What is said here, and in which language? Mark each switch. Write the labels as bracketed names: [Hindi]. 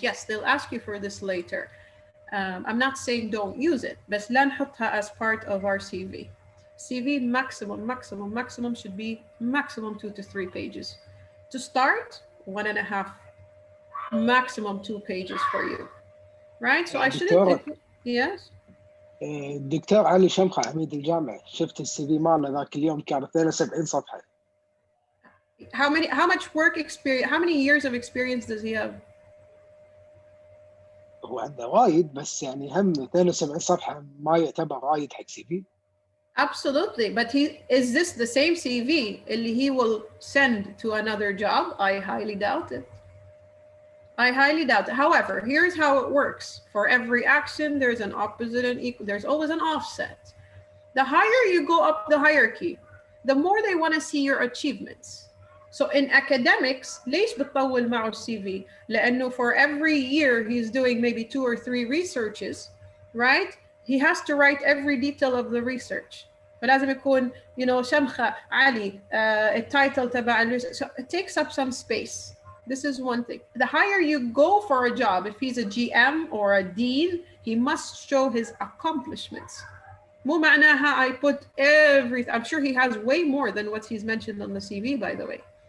[English] Yes, they'll ask you for this later. I'm not saying don't use it, [Arabic] بس لا نحطها [English] as part of our CV. CV maximum should be maximum 2 to 3 pages. To start, 1.5, maximum 2 pages for you, right? So I shouldn't. Yes. [Arabic] الدكتور علي شمخة عميد الجامعة، شفت السي في مالنا ذاك اليوم كان 72 صفحة. [English] How much work experience, how many years of experience does he have? [Arabic] هو عنده وايد، بس يعني هم 72 صفحة ما يعتبر وايد حق سي في. [English] Absolutely, but is this the same CV [Arabic] اللي [English] he will send to another job? I highly doubt it. I highly doubt it. However, here's how it works. For every action, there's an opposite and equal. There's always an offset. The higher you go up the hierarchy, the more they want to see your achievements. So in academics, [Arabic] ليش بتطول معه [English] CV? [Arabic] لأنه [English] for every year he's doing maybe 2 or 3 researches, right? He has to write every detail of the research. [Arabic] فلازم يكون, شمخة علي, التايتل تبع. [English] So it takes up some space. This is one thing. The higher you go for a job, if he's a GM or a dean, he must show his accomplishments. [Arabic] مو معناها [English] I put everything. I'm sure he has way more than what he's mentioned on the CV, by the way.